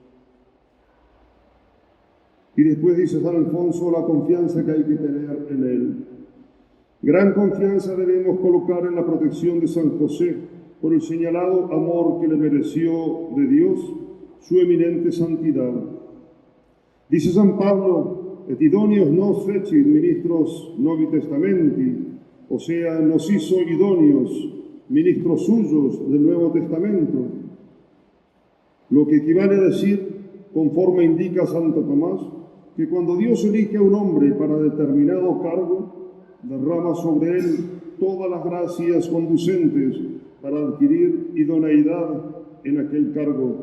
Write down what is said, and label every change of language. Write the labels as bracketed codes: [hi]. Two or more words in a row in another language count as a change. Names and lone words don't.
[es] Y después dice San Alfonso la confianza que hay que tener en él. Gran confianza debemos colocar en la protección de San José por el señalado amor que le mereció de Dios su eminente santidad. Dice San Pablo, [la] et idóneos nos fecit ministros Novi Testamenti, [es] o sea, nos hizo idóneos, ministros suyos del Nuevo Testamento, lo que equivale a decir, conforme indica Santo Tomás, que cuando Dios elige a un hombre para determinado cargo, derrama sobre él todas las gracias conducentes para adquirir idoneidad en aquel cargo.